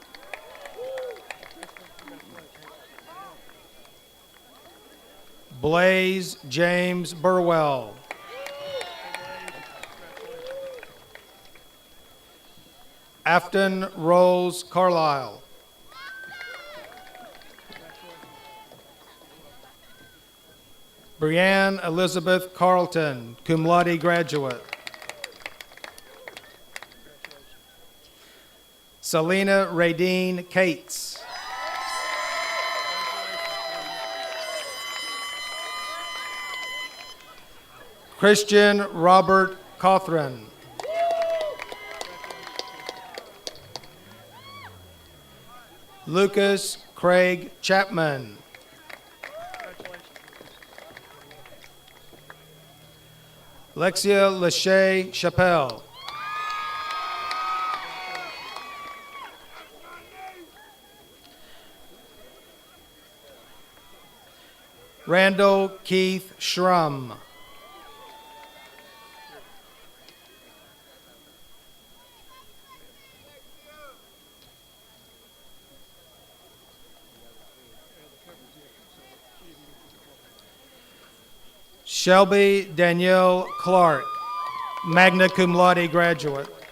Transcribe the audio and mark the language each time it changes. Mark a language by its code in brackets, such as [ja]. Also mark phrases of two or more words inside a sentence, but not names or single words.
[en] Blaze James Burwell. Afton Rose Carlisle. Brianne Elizabeth Carlton, [la] cum laude [en] graduate. Selena Radine Cates. Christian Robert Cothran. Lucas Craig Chapman. Lexia Lachey Chappelle. Randall Keith Schrum. Shelby Danielle Clark, [la] magna cum laude [en] graduate.